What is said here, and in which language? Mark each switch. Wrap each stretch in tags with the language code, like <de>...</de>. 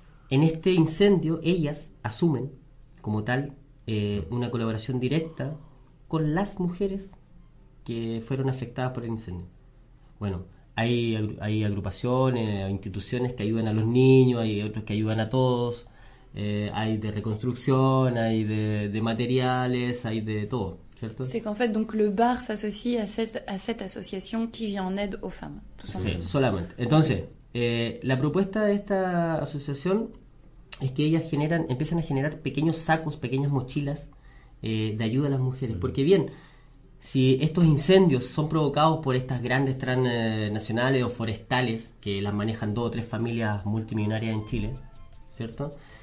<es>En este incendio, ellas asumen como tal una colaboración directa con las mujeres que fueron afectadas por el incendio. Bueno, hay agrupaciones, instituciones que ayudan a los niños, hay otros que ayudan a todos, hay de reconstrucción, hay de materiales, hay de todo, ¿cierto?</es> <fr>C'est qu'en fait, donc, le bar s'associe à cette association qui vient en aide aux femmes, tout</fr> <es>Sí,</es> <fr>simplement.</fr> <es>solamente. Entonces, la propuesta de esta asociación es que ellas empiezan a generar pequeños sacos, pequeñas mochilas de ayuda a las mujeres. Porque bien, si estos incendios son provocados por estas grandes transnacionales o forestales que las manejan 2 o 3 familias multimillonarias en Chile, ¿cierto?</es>